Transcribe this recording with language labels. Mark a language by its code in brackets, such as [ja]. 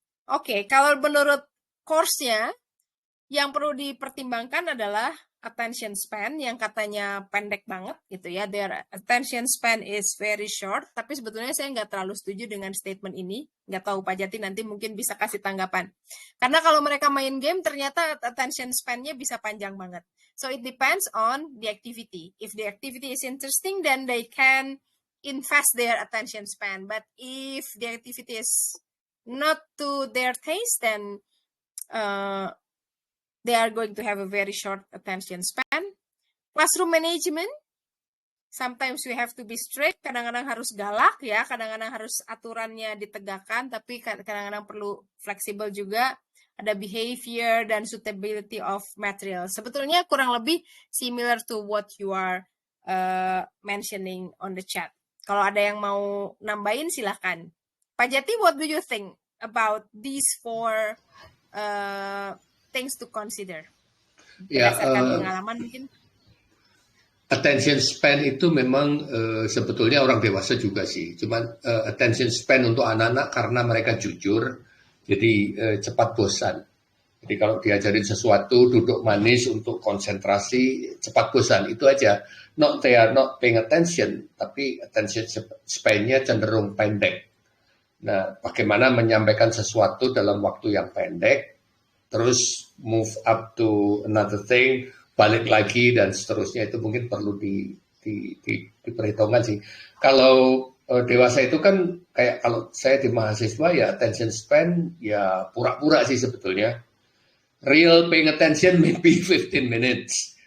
[id] Oke, kalau menurut course-nya, yang perlu dipertimbangkan adalah attention span yang katanya pendek banget gitu ya. [en] Their attention span is very short, [id] tapi sebetulnya saya nggak terlalu setuju dengan statement ini. Nggak tahu Pak Jati nanti mungkin bisa kasih tanggapan. Karena kalau mereka main game ternyata attention span-nya bisa panjang banget. [en] So it depends on the activity. If the activity is interesting, then they can invest their attention span. But if the activity is not to their taste, then they are going to have a very short attention span. Classroom management, sometimes we have to be strict, [id] kadang-kadang harus galak ya, kadang-kadang harus aturannya ditegakkan, tapi kadang-kadang perlu fleksibel juga. [en] Ada behavior dan suitability of material. [id] Sebetulnya kurang lebih [en] similar to what you are mentioning on the chat. [id] Kalau ada yang mau nambahin silahkan. [en] Pak Jati, what do you think about these 4 things to consider? [id] Berdasarkan pengalaman mungkin. Attention span itu memang sebetulnya orang dewasa juga sih. Cuman attention span untuk anak-anak karena mereka jujur, jadi cepat bosan. Jadi kalau diajarin sesuatu, duduk manis untuk konsentrasi, cepat bosan. Itu aja. [en] They are not paying attention, [id] tapi attention span-nya cenderung pendek. Nah, bagaimana menyampaikan sesuatu dalam waktu yang pendek, terus [en] move up to another thing, [id] balik lagi dan seterusnya, itu mungkin perlu diperhitungkan sih. Kalau dewasa itu kan kayak kalau saya di mahasiswa ya attention span ya pura-pura sih sebetulnya. [en] Real paying attention maybe 15 minutes.